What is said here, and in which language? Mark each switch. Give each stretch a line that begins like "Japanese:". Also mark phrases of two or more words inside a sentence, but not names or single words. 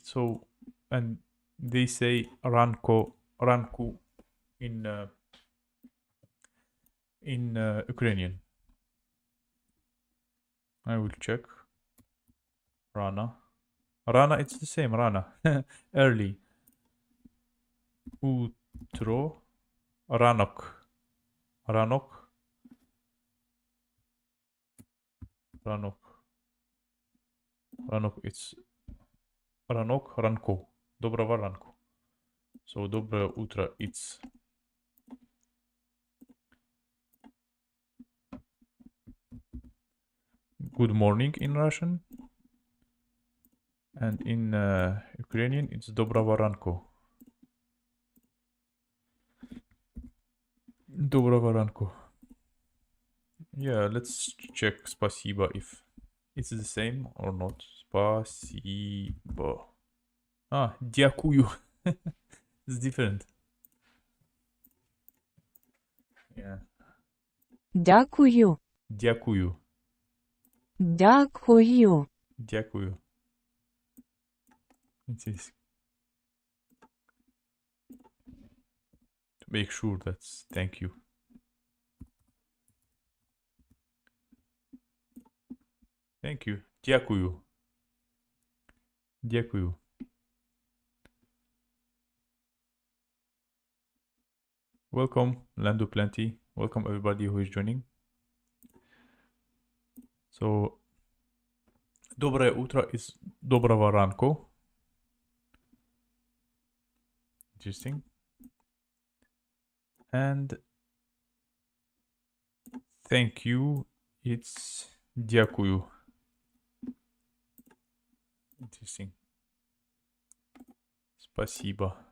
English: So, and they say ranku in Ukrainian. I will check. Rana. Rana, it's the same. Rana. Early. Utro. Ranok. Ranok. Ranok. Ranok, it's Ranok, Ranko.
Ukrainian: Доброго ранку.
English: So,
Russian: доброе утро,
English: it's good morning in Russian. And in Ukrainian, it's
Ukrainian: доброго ранку. Доброго ранку.
English: Yeah, let's check спасибо if it's the same or not.
Ukrainian: Спасибо. Ah, дякую.
English: It's different. Yeah.
Ukrainian: Дякую. Дякую. Дякую. Дякую.
English: It is. To make sure that's thank you. Thank you.
Ukrainian: Дякую. Дякую.
English: Welcome, Lando Plenty. Welcome everybody who is joining. So,
Russian: доброе утро
English: is
Ukrainian: доброго ранку.
English: Interesting. And thank you, it's дякую. Interesting.
Russian: Спасибо.